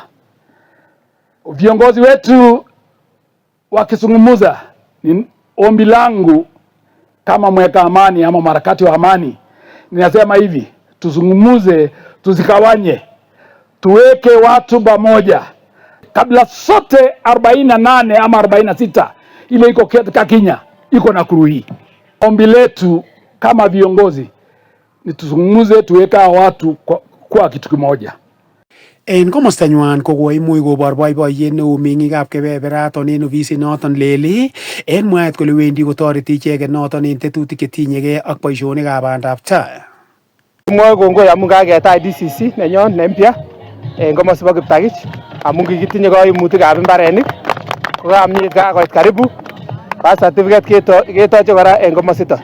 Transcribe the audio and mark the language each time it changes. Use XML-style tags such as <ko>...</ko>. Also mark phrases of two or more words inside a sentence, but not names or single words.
<sw>Viongozi wetu wakizungumza, ni ombi langu kama mweka amani ama marakati wa amani, ninasema hivi, tuzungumuze, tuzikawanye, tuweke watu pamoja. Kabla sote 48 ama 46 ile iko Kakinya iko Nakuru hii. Ombi letu kama viongozi ni tuzungumuze, tuweka watu kwa kitu kimoja.</sw> <kln>En komostanywan ko koimuch kobor boiboiyet neo meng'ikab kebeberaton en ofisit noton lel en mwaet kole wendi kotoreti icheket noton en tetutik chetinyegei ak boisionikab bandab tai. Mwoe kongoi amun kaketach DCC nenyon ne mpya en komosta bo Kiptagich amun kikitinye koimutikab mbarenik ko kakoit karibu</kln> <en>birth certificate</en> <kln>ketoche kora en komosito.</kln>